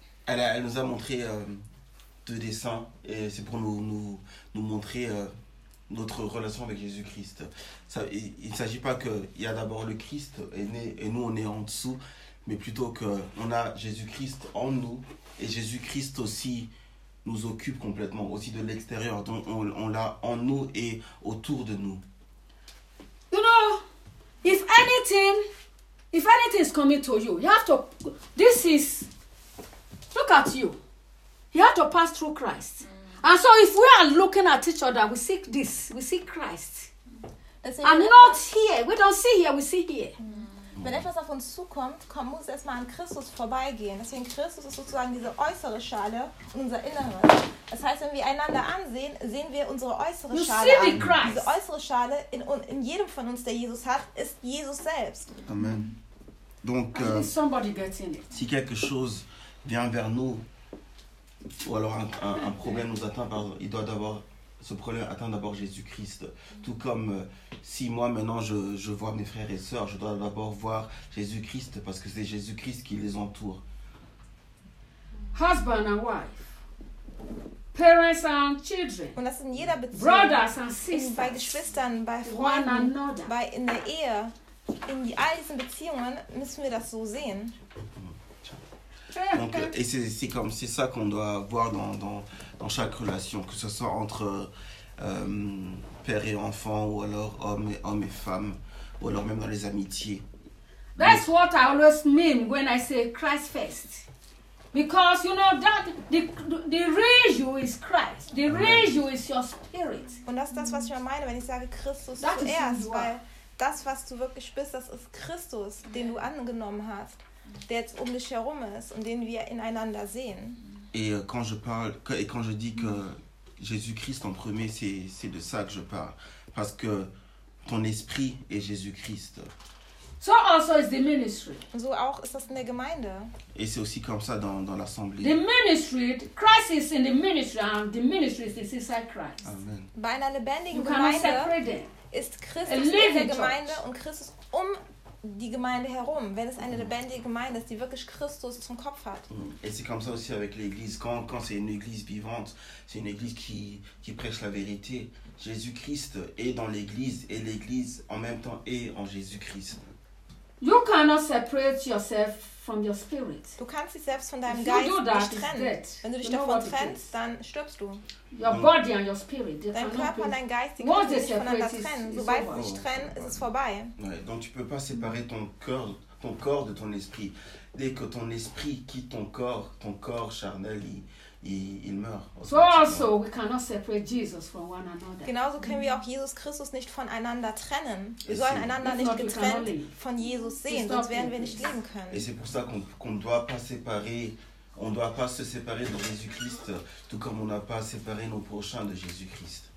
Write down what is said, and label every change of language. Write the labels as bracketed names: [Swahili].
[French] Elle nous a montré deux dessins et c'est pour nous montrer notre relation avec Jésus-Christ. Ça, il ne s'agit pas qu'il y a d'abord le Christ est né et nous on est en dessous, mais plutôt qu'on a Jésus-Christ en nous et Jésus-Christ aussi nous occupe complètement, aussi de l'extérieur. Donc on l'a en nous et autour de nous. [English] You know, if anything is coming to you, you have to... This is... Look at you. You have to pass through Christ. And so if we are looking at each other, we see this. We see Christ. And not here. We don't see here, we see here. [German] Wenn etwas auf uns zukommt, muss es erstmal an Christus vorbeigehen. Deswegen Christus ist sozusagen diese äußere Schale und unser Inneres. Das heißt, wenn wir einander ansehen, sehen wir unsere äußere Schale an. Diese äußere Schale in jedem von uns, der Jesus hat, ist Jesus selbst. Amen. [French] Donc, [English] somebody gets in it. [French] Si quelque chose vient vers nous, ou alors un problème nous atteint, il doit d'abord, ce problème atteint d'abord Jésus-Christ. Tout comme si moi maintenant je vois mes frères et sœurs, je dois d'abord voir Jésus-Christ, parce que c'est Jésus-Christ qui les entoure. [English] Husband and wife, parents and children, [German] und das in jeder Beziehung, [English] brothers and sisters, [German] bei Geschwistern, bei Freunden, bei in der Ehe, in all diesen Beziehungen müssen wir das so sehen. [French] Donc, et c'est ça qu'on doit voir dans chaque relation, que ce soit entre père et enfant, ou alors homme et femme, ou alors même dans les amitiés. [English] That's what I always mean when I say Christ first. Because you know that the real you is Christ. The real you is your spirit. [German] Und das ist das, was ich meine, wenn ich sage Christus zuerst, weil das, was du wirklich bist, das ist Christus, den du angenommen hast, der jetzt um dich herum ist und den wir ineinander sehen. [French] Et quand je parle, et quand je dis que Jésus-Christ en premier, c'est de ça que je parle, parce que ton esprit est Jésus-Christ. [English] So also is the ministry. [German] So auch ist das in der Gemeinde. [French] Et c'est aussi comme ça dans l'assemblée. [English] The ministry, Christ is in the ministry and the ministry is inside Christ. Amen. [German] Bei einer lebendigen Gemeinde ist Christus in der Gemeinde und Christus um die Gemeinde herum, wenn es eine lebendige Gemeinde ist, die wirklich Christus zum Kopf hat. [French] Et c'est comme ça aussi avec l'église. Quand c'est une église vivante, c'est une église qui prêche la vérité. Jésus-Christ est dans l'église et l'église en même temps est en Jésus-Christ. [English] You cannot separate yourself from your spirit. [German] Du kannst dich selbst von deinem Geist nicht trennen. Wenn du dich davon trennst, dann stirbst du. [English] Your body and your spirit. [German] Dein Körper und dein Geist, die können sich voneinander trennen. Sobald sie sich trennen, ist es vorbei. [French] Donc tu peux pas séparer ton corps de ton esprit. dès que ton esprit quitte ton corps charnel, il meurt. [English] So also, we cannot separate Jesus from one another. [German] Genauso können wir auch Jesus Christus nicht voneinander trennen. Wir sollen einander nicht getrennt von Jesus sehen, sonst werden wir nicht leben können. [French] Et c'est pour ça qu'on ne doit pas séparer. On ne doit pas se séparer de Jésus-Christ, tout comme on n'a pas séparé nos prochains de Jésus-Christ.